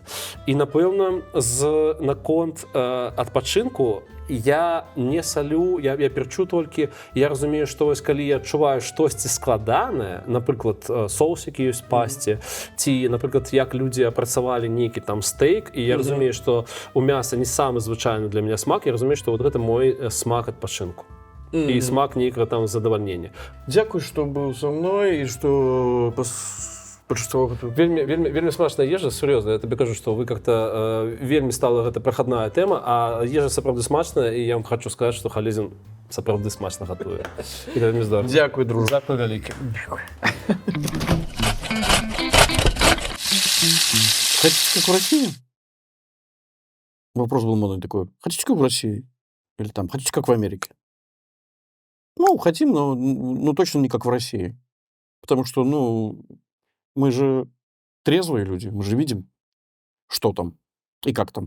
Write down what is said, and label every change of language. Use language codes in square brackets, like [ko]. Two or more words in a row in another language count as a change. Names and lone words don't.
[be] І, напэўна, наконт адпачынку я не салю, я перчу толькі, я разумею, што вось калі я адчуваю штосьці складанае, напрыклад, соус, які ёсць пасці, ці, напрыклад, як людзі апрацавалі нейкі там стейк, і я разумею, што у мяса не самы звычайны для мяне смак, я разумею, што вот гэта мой смак адпачынку. І смак нейкага там задавальнення. Дзякуй, што быў са мной і што пачуццяваў гэту вельмі смачная ежа, сур'ёзна. Я табе кажу, што вы как-то вельмі стала гэта прахадная тэма, а ежа сапраўды смачная, і я вам хочу сказаць, што Халезін сапраўды смачна гатуе. І вельмі здорава. Дзякуй, дружа. Дзякуй вялікі. Дзякуй. [ru] Хотите как в России? Вопрос был модный такой. Хотите как в России? Или там, хотите как в Америке? Ну, хотим, но точно не как в России. Потому что, мы же трезвые люди, мы же видим, что там и как там.